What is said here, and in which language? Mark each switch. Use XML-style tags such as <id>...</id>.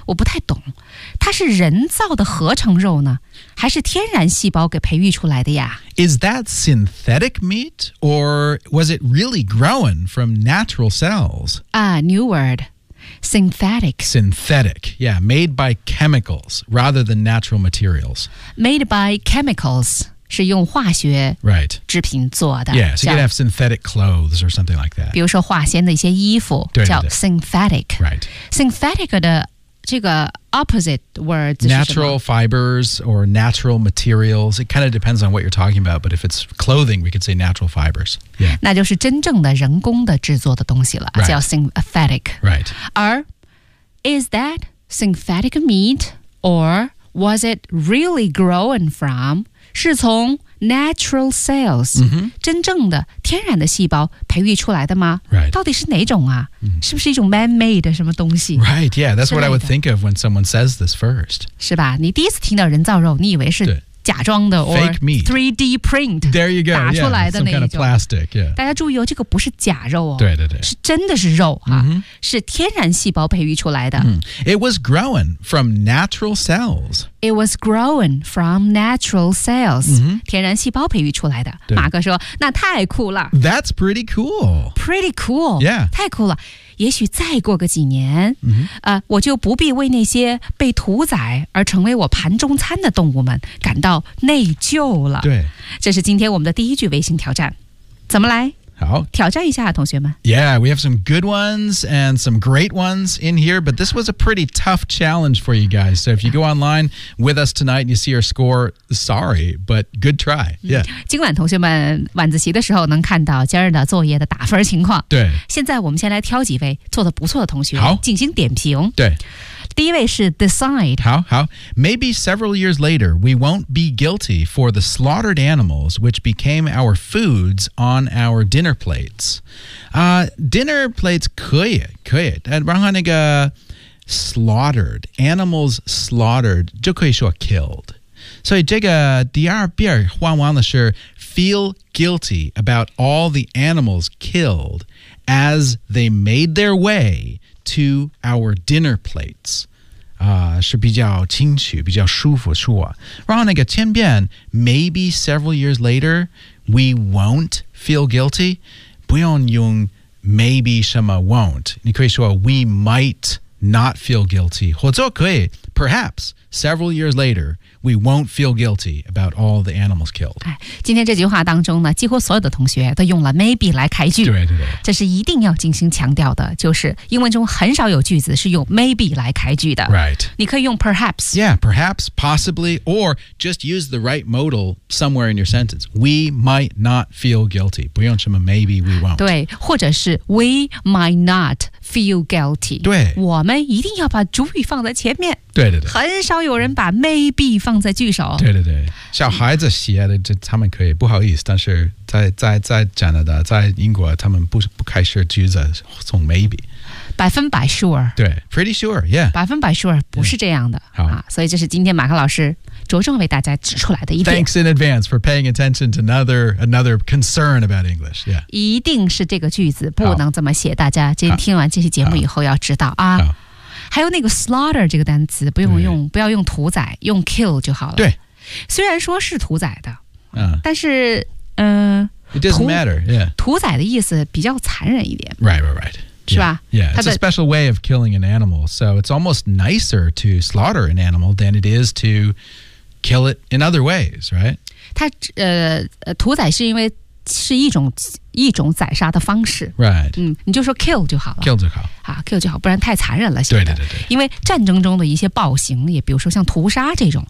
<zh>我不太懂它是人造的合成肉呢还是天然细胞给培育出来的呀</zh> <en>Is that synthetic meat or was it really grown from natural cells new wordSynthetic, yeah, made by chemicals rather than natural materials. Made by chemicals</en> <zh>是用化学</zh> <en>right</en> <zh>制品做的</zh> <en>Yeah, so you can have synthetic clothes or something like that.</en> <zh>比如说化纤的一些衣服对对叫 synthetic.</zh> <en>Right. Synthetic</en> <zh>的这个</zh> <en>opposite words natural fibers or natural materials. It kind of depends on what you're talking about, but if it's clothing, we could say natural fibers. Yeah,</en> <zh>那就是真正的人工的制作的东西了，</zh> <en>right.</en> <zh>叫 synthetic.</zh> <en>Right. 而 is that synthetic meat or was it really grown from?</en> <zh>是从</zh> <en>natural cells、 mm-hmm.</en> <zh>真正的天然的细胞培育出来的吗</zh> <en>right.</en> <zh>到底是哪种啊、 mm-hmm. 是不是一种 man-made 的什么东西</zh> <en>Right, yeah, that's what I would think of when someone says this first</en> <zh>是吧你第一次听到人造肉你以为是假装的</zh> <en>fake meat, 3D print, there you go,</en> <zh>打出来的那一种</zh> <en>kind of plastic, yeah.</en> <zh>大家注意哦，这个不是假肉哦，对对对，是真的是肉啊、是天然细胞培育出来的、</zh> <en>It was grown from natural cells. It was grown from natural cells,、</en> <zh>天然细胞培育出来的。马哥说，那太酷了。</zh> <en>That's pretty cool. Pretty cool. Yeah.</en> <zh>太酷了。也许再过个几年、我就不必为那些被屠宰而成为我盘中餐的动物们感到内疚了。对，这是今天我们的第一句微信挑战，怎么来？好，挑战一下、啊、同学们。</zh> <en>Yeah, we have some good ones and some great ones in here, but this was a pretty tough challenge for you guys. So if you go online with us tonight and you see our score, sorry, but good try. Yeah.</en> <zh>今晚同学们晚自习的时候能看到今儿的作业的打分情况。对。现在我们先来挑几位做得不错的同学。好。进行点评。对。第一位是 decide. 好好。</zh> <en>Maybe several years later, we won't be guilty for the slaughtered animals which became our foods on our dinner plates.、dinner plates</en> <zh>可以可以。然后那个 slaughtered,</zh> <en>animals slaughtered,</en> <zh>就可以说 killed. 所以这个第二遍换完了是</zh> <en>feel guilty about all the animals killed as they made their way. To our dinner plates.</en> <zh>是比较清楚比较舒服说。然后那个前边</zh> <en>maybe several years later, we won't feel guilty.</en> <zh>不用用</zh> <en>maybe 什么 won't.</en> <zh>你可以说</zh> <en>we might not feel guilty. 或者可以 perhaps several years later, we won't feel guilty about all the animals killed.</en> <zh>今天这句话当中呢几乎所有的同学都用了 maybe 来开句。对对对。这是一定要进行强调的，就是英文中很少有句子是用 maybe 来开句的。</zh> <en>Right.</en> <zh>你可以用 perhaps.</zh> <en>Yeah, perhaps, possibly, or just use the right modal somewhere in your sentence. We might not feel guilty.</en> <zh>不用什么</zh> <en>maybe, we won't. 对，</en> <zh>或者是</zh> <en>we might not feel guilty.</en> <zh>对。我们一定要把主语放在前面。对对对。很少有人把 maybe 放在句首。对对对。小孩子写的就他们可以不好意思，但是在加拿大在英国他们不开始句子从 maybe。百分百 sure。</zh> <en>对 ,pretty sure, yeah。</en> <zh>百分百 sure, 不是这样的。好、啊。所以这是今天马克老师着重为大家指出来的一点。</zh> <en>Thanks in advance for paying attention to another concern about English, yeah。</en> <zh>一定是这个句子不能这么写，大家今天听完这期节目以后要知道啊。好。还有那个 slaughter 这个单词不用用，不要用屠宰，用 kill 就好了。对，虽然说是屠宰的、但是</zh> <en>it doesn't matter、yeah.</en> <zh>屠宰的意思比较残忍一点。</zh> <en>Right, right, right.</en> <zh>是吧</zh> <en>yeah, yeah, it's a special way of killing an animal. So it's almost nicer to slaughter an animal than it is to kill it in other ways, right?</en> <zh>它屠宰是因为是一种宰杀的方式。</zh> <en>Right.</en> <zh>你就说 kill 就好了。 Kill 就好。啊 ,kill 就好，不然太残忍了。对对对对。因为战争中的一些暴行也比如说像屠杀这种、</zh>